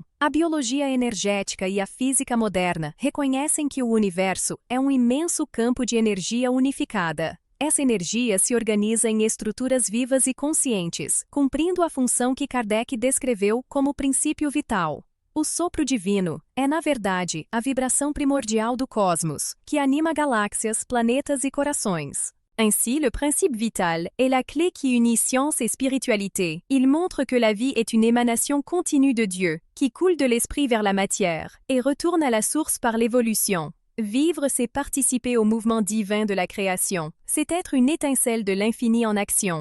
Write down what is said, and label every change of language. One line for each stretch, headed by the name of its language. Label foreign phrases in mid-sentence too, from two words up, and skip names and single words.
Portuguese: A biologia energética e a física moderna reconhecem que o universo é um imenso campo de energia unificada. Essa energia se organiza em estruturas vivas e conscientes, cumprindo a função que Kardec descreveu como princípio vital. O sopro divino é, na verdade, a vibração primordial do cosmos, que anima galáxias, planetas e corações.
French: Ainsi, le principe vital est la clé qui unit science et spiritualité. Il montre que la vie est une émanation continue de Dieu, qui coule de l'esprit vers la matière, et retourne à la source par l'évolution. Vivre, c'est participer au mouvement divin de la création, c'est être une étincelle de l'infini en action.